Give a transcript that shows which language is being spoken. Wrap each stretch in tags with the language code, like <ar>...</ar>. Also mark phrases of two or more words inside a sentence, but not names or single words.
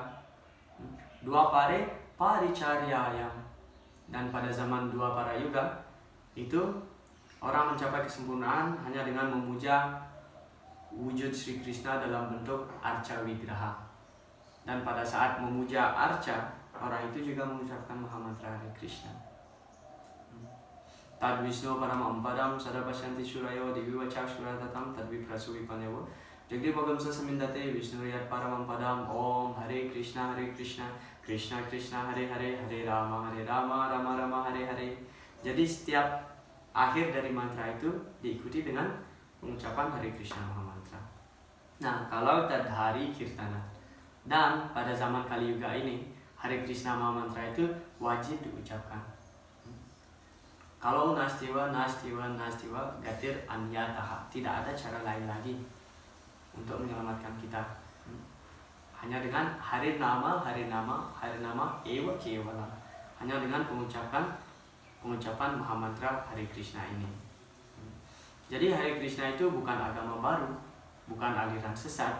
<sa>Dua pare paricaryayam.</sa> <id>Dan pada zaman dua para yuga itu orang mencapai kesempurnaan hanya dengan memuja wujud Sri Krishna dalam bentuk arca wigraha. Dan pada saat memuja arca, orang itu juga mengucapkan Mahamantra Hare Krishna.</id> <sa>Tad Vishnu Paramampadam Sadapasyanti Surayo Devi Vachak Suratatam Tad Viprasuvi Panevo Jagdi Bhagam Sasamindate Vishnu Yat Paramampadam Om Hare Krishna Krishna Krishna Hare Hare Hare Rama Rama Rama Hare Hare.</sa> <id>Jadi setiap akhir dari mantra itu diikuti dengan pengucapan Hare Krishna Mahamantra. Nah, kalau</id> <sa>tadhari kirtana,</sa> <id>dan pada zaman Kali Yuga ini Hare Krishna Mahamantra itu wajib diucapkan. Kalau</id> <sa>nastiwa gatir anyataha,</sa> <id>tidak ada cara lain lagi untuk menyelamatkan kita. Hanya dengan</id> <sa>hari nama ewa kevala.</sa> <id>Hanya dengan pengucapan Mahamantra Hare Krishna ini. Jadi Hare Krishna itu bukan agama baru, bukan aliran sesat.</id>